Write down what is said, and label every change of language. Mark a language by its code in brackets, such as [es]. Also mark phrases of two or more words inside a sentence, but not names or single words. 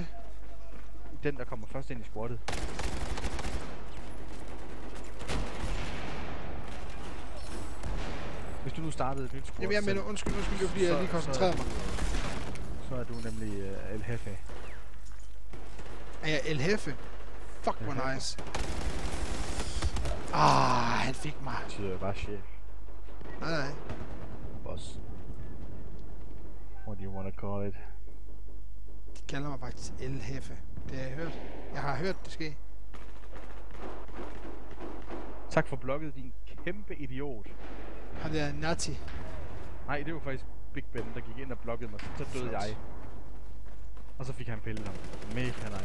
[da] Den, der kommer først ind i squattet. Hvis du nu startede et nyt squad. Jamen, jeg mener, undskyld, det er fordi, jeg lige koncentrerede mig. Så er du nemlig El Jefe. Er jeg El Jefe? Fuck, hvor nice. Han fik mig. Det betyder bare chef. Nej. Boss. [en] What do you wanna call it? [da] De kalder mig faktisk El Jefe. Det har jeg hørt. Jeg har hørt det ske. Tak for blokket, din kæmpe idiot. Han der Nazi. Nej, det var faktisk Big Ben, der gik ind og blokkede mig. Så døde jeg. Og så fik han pillet ham. Mega nice.